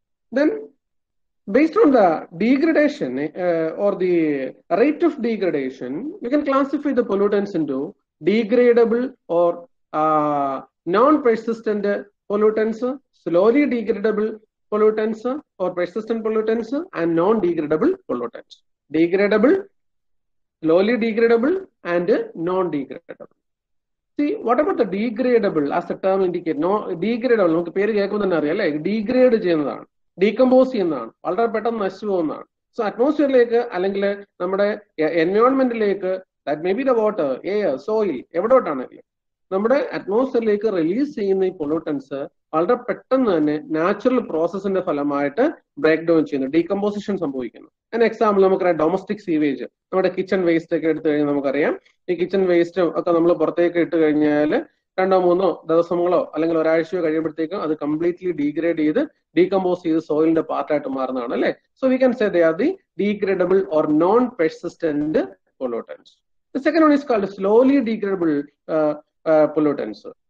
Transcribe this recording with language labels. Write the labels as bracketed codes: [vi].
[en] Then, based on the degradation or the rate of degradation, we can classify the pollutants into degradable or non-persistent pollutants, slowly degradable pollutants or persistent pollutants, and non-degradable pollutants. Degradable, slowly degradable, and non-degradable. See, what about the degradable as the term indicates? [ml] No, degradable, നമുക്ക് പേര് കേൾക്കുമ്പോൾ തന്നെ അറിയാം അല്ലേ, degrade ചെയ്യുന്നതാണ്, decompose ചെയ്യുന്നതാണ്, വളരെ പെട്ടെന്ന് നശിച്ചു പോകുന്നതാണ്. സോ അറ്റ്മോസ്ഫിയറിലേക്ക് അല്ലെങ്കിൽ നമ്മുടെ എൻവയോൺമെന്റിലേക്ക്, [en] that may be the water, air, soil, [ml] എവിടോട്ടാണെങ്കിലും നമ്മുടെ അറ്റ്മോസ്ഫിയറിലേക്ക് റിലീസ് ചെയ്യുന്ന ഈ പൊല്യൂട്ടൻസ് വളരെ പെട്ടെന്ന് തന്നെ നാച്ചുറൽ പ്രോസസ്സിന്റെ ഫലമായിട്ട് ബ്രേക്ക് ഡൗൺ ചെയ്യുന്നു, ഡീകമ്പോസിഷൻ സംഭവിക്കുന്നു. അതിന് എക്സാമ്പിൾ നമുക്കറിയാം ഡൊമസ്റ്റിക് സീവേജ്, നമ്മുടെ കിച്ചൺ വേസ്റ്റ് ഒക്കെ എടുത്തു കഴിഞ്ഞാൽ നമുക്കറിയാം ഈ കിച്ചൺ വേസ്റ്റ് ഒക്കെ നമ്മൾ പുറത്തേക്ക് ഇട്ട് കഴിഞ്ഞാൽ 2-3 ദിവസങ്ങളോ അല്ലെങ്കിൽ ഒരാഴ്ചയോ കഴിയുമ്പോഴത്തേക്കും അത് കംപ്ലീറ്റ്ലി ഡീഗ്രേഡ് ചെയ്ത് ഡീകമ്പോസ് ചെയ്ത് സോയിലിന്റെ പാർട്ടായിട്ട് മാറുന്നതാണ് അല്ലേ. [en] So we can say they are the degradable or non persistent pollutants. The second one is called slowly degradable pollutants.